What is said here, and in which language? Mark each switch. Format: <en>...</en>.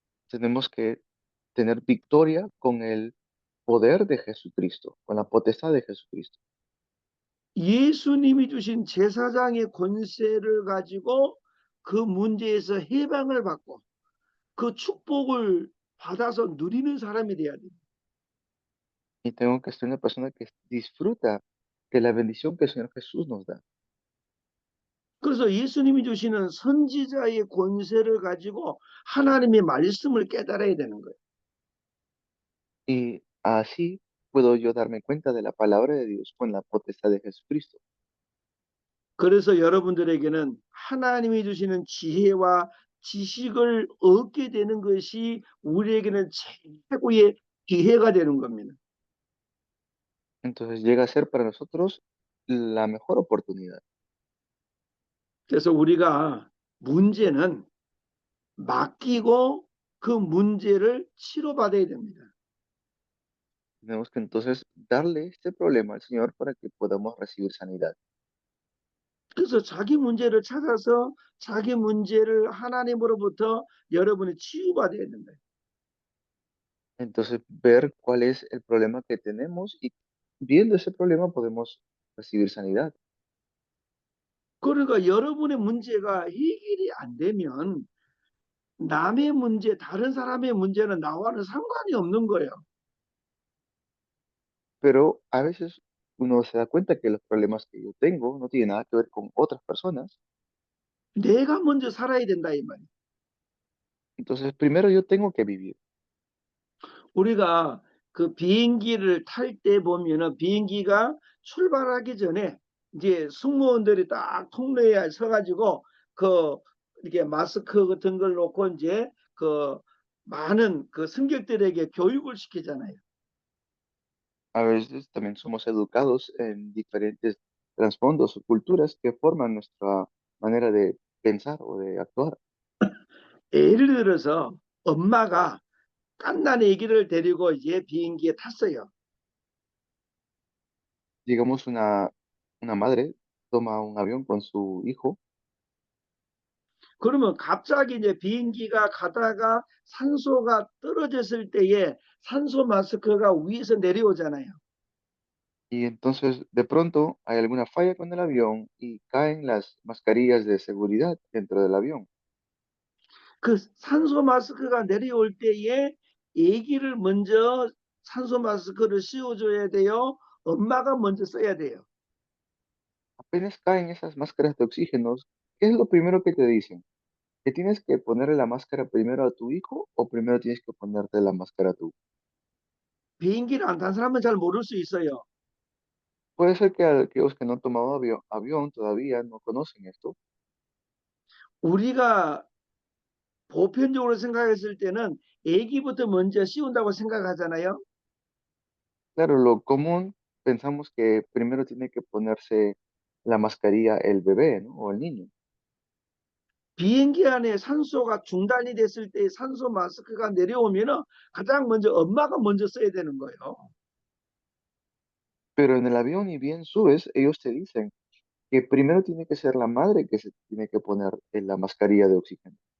<es>Tenemos que tener victoria con él, poder de Jesucristo, con la potestad de Jesucristo.</es> <ko>예수님이 주신 제사장의 권세를 가지고 그 문제에서 해방을 받고 그 축복을 받아서 누리는 사람이 돼야 돼요.</ko> <es>Y tengo que ser una persona que disfruta de la bendición que el Señor Jesús nos da.</es> <ko>그래서 예수님이 주시는 선지자의 권세를 가지고 하나님의 말씀을 깨달아야 되는 거예요.</ko> <es>Y así puedo yo darme cuenta de la palabra de Dios con la potestad de Jesucristo.</es> <ko>그래서 여러분들에게는 하나님이 주시는 지혜와 지식을 얻게 되는 것이 우리에게는 최고의 기회가 되는 겁니다.</ko> <es>Entonces llega a ser para nosotros la mejor oportunidad.</es> <ko>그래서 우리가 문제는 맡기고 그 문제를 치료받아야 됩니다.</ko> <es>Tenemos que entonces darle este problema al Señor para que podamos recibir sanidad.</es> <ko>그래서 자기 문제를 찾아서 자기 문제를 하나님으로부터 여러분이 치유받아야 된다.</ko> <es>Entonces ver cuál es el problema que tenemos y viendo ese problema podemos recibir sanidad.</es> <ko>그러니까 여러분의 문제가 해결이 안 되면 남의 문제, 다른 사람의 문제는 나와는 상관이 없는 거예요.</ko> <es>Pero a veces uno se da cuenta que los problemas que yo tengo no tienen nada que ver con otras personas.</es> <ko>내가 먼저 살아야 된다 이 말이에요.</ko> <es>Entonces primero yo tengo que vivir.</es> <ko>우리가 그 비행기를 탈 때 보면은 비행기가 출발하기 전에 이제 승무원들이 딱 통로에 서가지고 그 이렇게 마스크 같은 걸 놓고 이제 그 많은 그 승객들에게 교육을 시키잖아요.</ko> <es>A veces también somos educados en diferentes trasfondos o culturas que forman nuestra manera de pensar o de actuar.</es> <ko>예를 들어서 엄마가 갓난 아기를 데리고 이제 비행기에 탔어요.</ko> <es>Digamos, una madre toma un avión con su hijo</es> <ko>그러면 갑자기 이제 비행기가 가다가 산소가 떨어졌을 때에 산소 마스크가 위에서 내려오잖아요.</ko> <es>y entonces de pronto hay alguna falla con el avión y caen las mascarillas de seguridad dentro del avión.</es> <ko>그 산소 마스크가 내려올 때에 아기를 먼저 산소 마스크를 씌워줘야 돼요. 엄마가 먼저 써야 돼요.</ko> <es>Apenas caen esas máscaras de oxígeno, ¿qué es lo primero que te dicen? ¿Que tienes que ponerle la máscara primero a tu hijo o primero tienes que ponerte la máscara tú?</es> <ko>비행기를 안 탄 사람은 잘 모를 수 있어요.</ko> <es>Puede ser que aquellos que no han tomado avión todavía no conocen esto.</es> <ko>우리가 보편적으로 생각했을 때는 아기부터 먼저 씌운다고 생각하잖아요.</ko> <es>Claro, lo común pensamos que primero tiene que ponerse la mascarilla el bebé, ¿no? O el niño.</es> <ko>비행기 안에 산소가 중단이 됐을 때 산소 마스크가 내려오면은 가장 먼저 엄마가 먼저 써야 되는 거예요.</ko> <es>Pero en el avión y bien subes, ellos te dicen que primero tiene que ser la madre que se tiene que poner la mascarilla de oxígeno.</es>